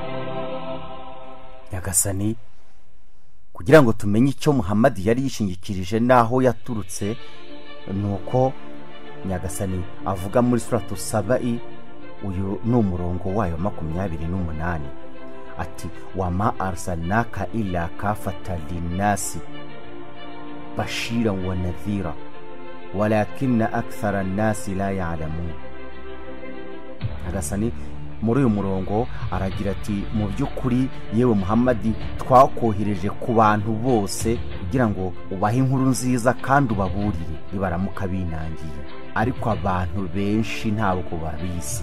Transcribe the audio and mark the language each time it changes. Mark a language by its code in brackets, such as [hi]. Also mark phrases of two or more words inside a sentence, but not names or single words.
[rw] Nyagasani kugira ngo tumenye icyo Muhammad yari yishingikirije naho yaturutse, nuko Nyagasani avuga muri suratu Saba'i, uyu ni umurongo wayo 28, ati [ar] وما أرسلناك إلا كافة للناس بشيرا و نذيرا ولكن أكثر الناس لا يعلمون. [rw] Nyagasani muri uyu murongo aragira ati mu by'ukuri yewe Muhammad twakohereje ku bantu bose kugira ngo ubahe inkuru nziza kandi ubaburire nibaramuka binangiye, ariko abantu benshi ntabwo babizi.